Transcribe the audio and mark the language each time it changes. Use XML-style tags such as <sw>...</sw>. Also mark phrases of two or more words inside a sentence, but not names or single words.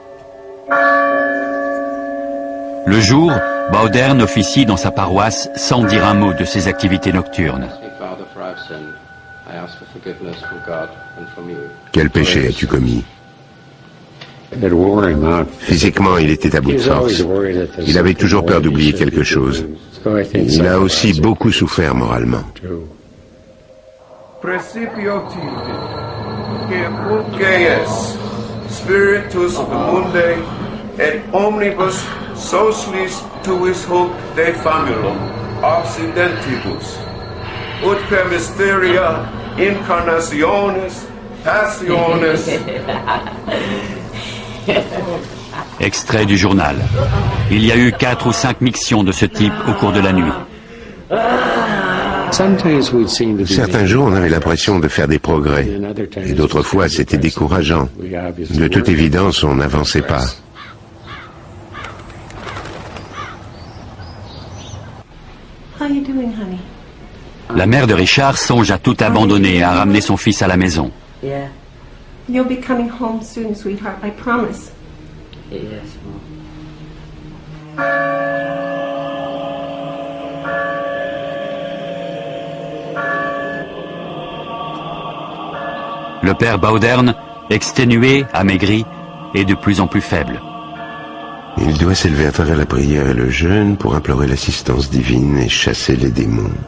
<fr>Le jour, Baudern officie dans sa paroisse sans dire un mot de ses activités nocturnes. Quel péché as-tu commis? Physiquement, il était à bout de force. Il avait toujours peur d'oublier quelque chose. Il a aussi beaucoup souffert moralement.</fr> <la>Principio Tibi, que Gaius, Spiritus Mundi, et omnibus socialis tuis hoc de famulum occidentibus, ut per mysteria incarnationis passiones.</la> <fr>Extrait du journal. Il y a eu 4 ou 5 mictions de ce type au cours de la nuit. Certains jours, on avait l'impression de faire des progrès, et d'autres fois, c'était décourageant. De toute évidence, on n'avançait pas.</fr> <en>How you doing, honey?</en> <fr>La mère de Richard songe à tout abandonner et à ramener son fils à la maison.</fr> <en>Yeah. You'll be coming home soon, sweetheart, I promise. Yes,</en> <fr>Le père Baudern, exténué, amaigri, est de plus en plus faible. Il doit s'élever à travers la prière et le jeûne pour implorer l'assistance divine et chasser les démons.</fr>